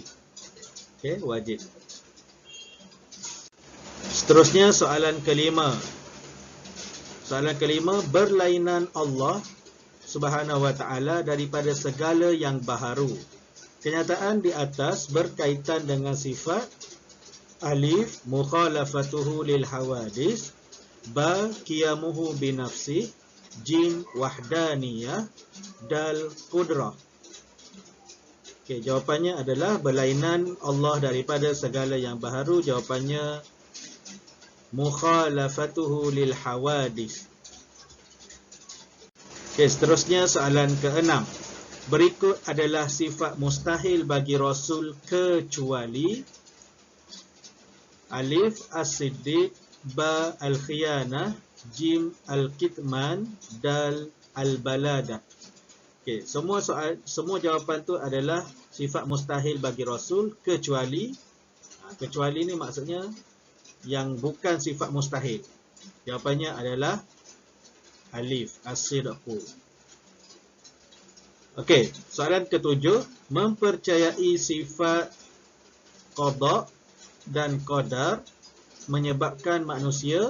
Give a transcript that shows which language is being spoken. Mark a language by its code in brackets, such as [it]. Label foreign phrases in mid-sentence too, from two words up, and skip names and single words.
[ms] Okey, wajib. Seterusnya soalan kelima. Soalan kelima, berlainan Allah [ar] سبحانه وتعالى [ms] daripada segala yang baharu. Kenyataan di atas berkaitan dengan sifat alif [ar] مخالفته للحوادث, [ms] ba [ar] قيامه بنفسه, [ms] jim wahdaniyah, dal qudrah. Okey, jawapannya adalah berlainan Allah daripada segala yang baharu. [ar] Jawapannya مخالفته للحوادث. [ms] Okey, seterusnya soalan ke-6. Berikut adalah sifat mustahil bagi Rasul kecuali alif as-siddiq, ba al-khiyanah, jim al-kitman, dal al-balada. Okey, semua jawapan tu adalah sifat mustahil bagi Rasul kecuali kecuali ni maksudnya yang bukan sifat mustahil. Jawapannya adalah alif as-sidqu. Okey, soalan ke-7, mempercayai sifat qada dan qadar menyebabkan manusia.